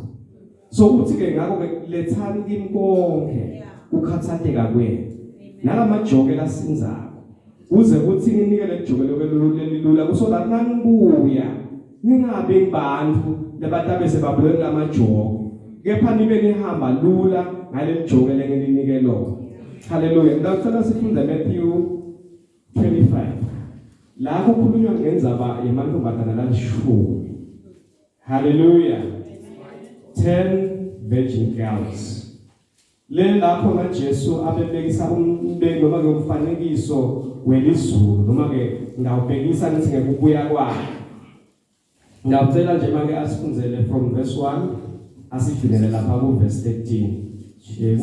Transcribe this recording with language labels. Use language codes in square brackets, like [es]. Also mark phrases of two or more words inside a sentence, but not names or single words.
[ss] So uthi ke ngakho ke lethani kimi konke ukhathatheka kwenu nalamajoke lasinzayo uze kuthi nginikele ijobelo lelilula kusola nangibuya ningabe abantu labatabe sebabulwe lamajoko kepha nibe nihamba lula ngale lijobelo ngelinike lona. Haleluya. Ngicela sifunde Matthew 25 la kukhulunywa ngenzaba yemantombazana lalishumi. [en] Haleluya. 10 virgin girls. [ss] Le lapho na Jesu abebekisa umbeki noma ke umfanekiso welizulu noma ke ngawubhekisa nithi ngekubuya kwakhe. Ngicela nje manje asifunzele [en] from verse 1 [ss] asidlulele lapha ku verse 13.